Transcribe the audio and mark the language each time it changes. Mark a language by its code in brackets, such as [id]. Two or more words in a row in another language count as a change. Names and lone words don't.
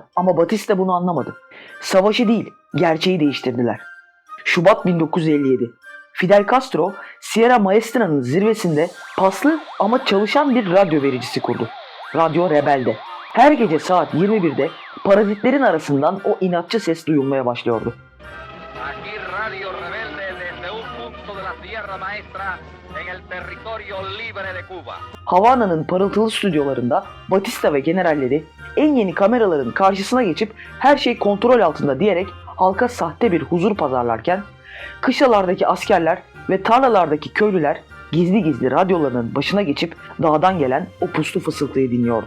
[tr] Ama Batista bunu anlamadı. Savaşı değil, gerçeği değiştirdiler. Şubat 1957. Fidel Castro, Sierra Maestra'nın zirvesinde paslı ama çalışan bir radyo vericisi kurdu. Radyo Rebel'de. Her gece saat 21'de parazitlerin arasından o inatçı ses duyulmaya başlıyordu. [es] Aquí Radio Rebelde desde un punto de la Sierra Maestra en el territorio libre de Cuba. [tr] Havana'nın parıltılı stüdyolarında Batista ve generalleri en yeni kameraların karşısına geçip her şey kontrol altında diyerek halka sahte bir huzur pazarlarken, kışlalardaki askerler ve tarlalardaki köylüler gizli gizli radyolarının başına geçip dağdan gelen o puslu fısıltıyı dinliyordu.